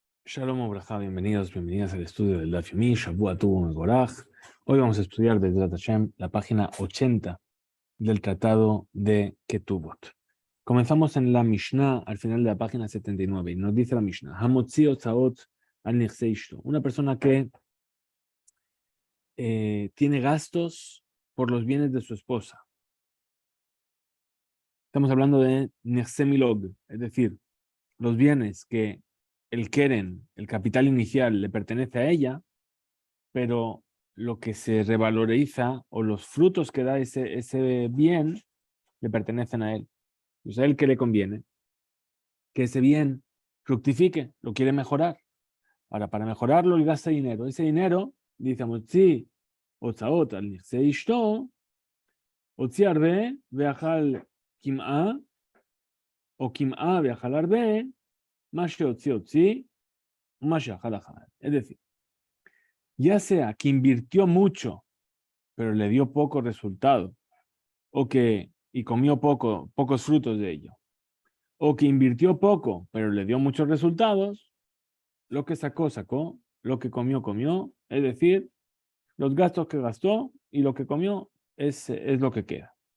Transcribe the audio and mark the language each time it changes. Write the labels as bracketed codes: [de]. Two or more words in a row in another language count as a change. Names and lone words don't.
[he] שלום וברכה, [es] bienvenidas al estudio del Daf Yomi, [he] שבוע טוב ומבורך. [es] Hoy vamos a estudiar desde Hashem la página 80 del tratado de Ketubot. Comenzamos en la Mishnah al final de la página 79 y nos dice la Mishnah: [he] המוציא הוצאות על נכסי אשתו. [es] Una persona que tiene gastos por los bienes de su esposa. Estamos hablando de [he] נכסי מלוג, [es] es decir, los bienes que el keren, el capital inicial, le pertenece a ella, pero lo que se revaloriza o los frutos que da ese bien le pertenecen a él. Pues a él, ¿qué le conviene? Que ese bien fructifique, lo quiere mejorar. Ahora, para mejorarlo, él gasta dinero. Ese dinero, dice [he] מוציא, הוצאות על נכסי אשתו, הוציא הרבה, ואכל קימעה, או קימעה, ואכל הרבה, מה שהוציא, מה שאכל אכל. [es] Es decir, ya sea que invirtió mucho, pero le dio poco resultado, y comió pocos frutos de ello, o que invirtió poco, pero le dio muchos resultados, lo que sacó, lo que comió, es decir, los gastos que gastó y lo que comió es lo que queda.